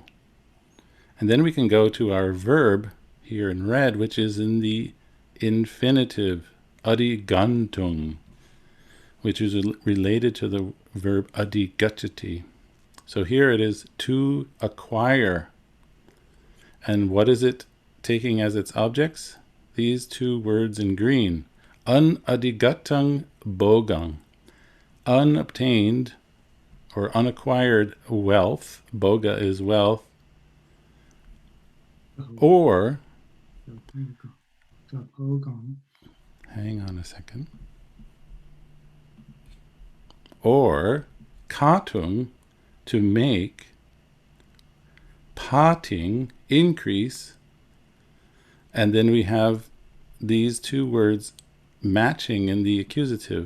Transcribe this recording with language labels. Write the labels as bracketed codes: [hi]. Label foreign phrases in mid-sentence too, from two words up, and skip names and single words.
[en] And then we can go to our verb here in red, which is in the infinitive, adigantung, which is related to the verb adigachati. So here it is to acquire. And what is it taking as its objects? These 2 words in green. [sa] Unadigatung bogang. [en] Unobtained or unacquired wealth, boga is wealth, or, hang on a second, or katung, to make, pating, increase, and then we have these two words matching in the accusative.